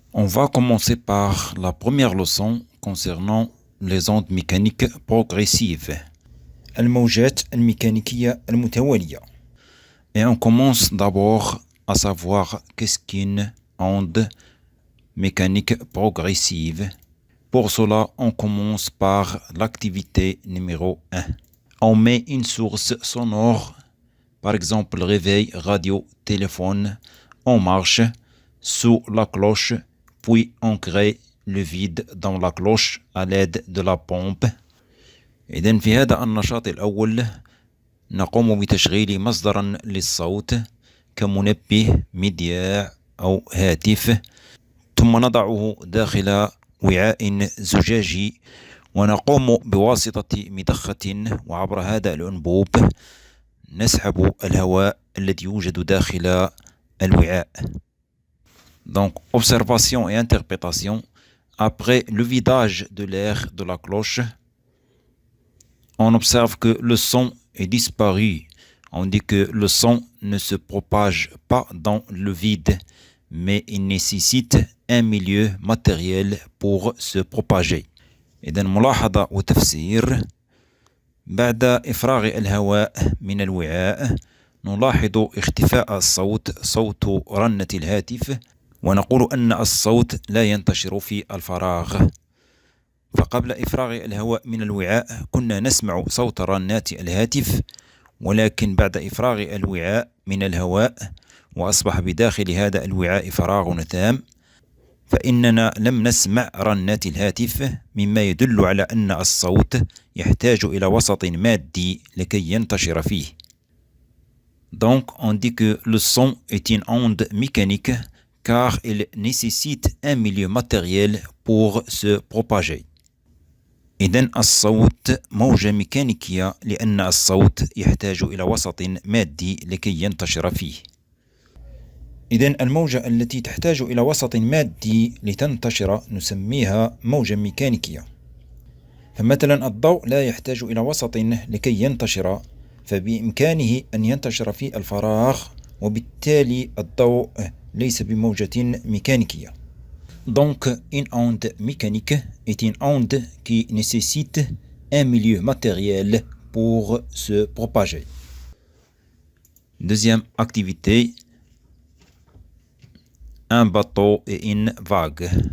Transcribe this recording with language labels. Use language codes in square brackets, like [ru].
[fr] On va commencer par la première leçon concernant les ondes mécaniques progressives. [ar] الموجات الميكانيكية المتوالية. [fr] Et on commence d'abord à savoir qu'est-ce qu'une onde mécanique progressive. Pour cela, on commence par l'activité numéro 1. On met une source sonore, par exemple réveil, radio, téléphone, en marche sous la cloche, puis on crée le vide dans la cloche à l'aide de la pompe. [ar] إذن في هذا النشاط الأول نقوم بتشغيل مصدرا للصوت كمنبه، مذياع أو هاتف، ثم نضعه داخل وعاء زجاجي ونقوم بواسطة مضخة وعبر هذا الأنبوب نسحب الهواء الذي يوجد داخل الوعاء. [fr] Donc, observation et interprétation. Après le vidage de l'air de la cloche, on observe que le son est disparu. On dit que le son ne se propage pas dans le vide, mais il nécessite un milieu matériel pour se propager. [ar] إذن ملاحظة وتفسير. بعد إفراغ الهواء من الوعاء نلاحظ اختفاء الصوت، صوت رنة الهاتف، ونقول أن الصوت لا ينتشر في الفراغ. فقبل إفراغ الهواء من الوعاء كنا نسمع صوت رنات الهاتف، ولكن بعد إفراغ الوعاء من الهواء وأصبح بداخل هذا الوعاء فراغ تام، فإننا لم نسمع رنات الهاتف، مما يدل على أن الصوت يحتاج إلى وسط مادي لكي ينتشر فيه. [fr] Donc on dit que le son est une onde mécanique car il nécessite un milieu matériel pour se propager. [ar] إذن الصوت موجة ميكانيكية لأن الصوت يحتاج إلى وسط مادي لكي ينتشر فيه. إذن الموجة التي تحتاج إلى وسط مادي لتنتشر نسميها موجة ميكانيكية. فمثلا الضوء لا يحتاج إلى وسط لكي ينتشر، فبإمكانه أن ينتشر في الفراغ، وبالتالي الضوء ليس بموجة mécanique. [fr] Donc, une onde mécanique est une onde qui nécessite un milieu matériel pour se propager. Deuxième activité, un bateau et une vague.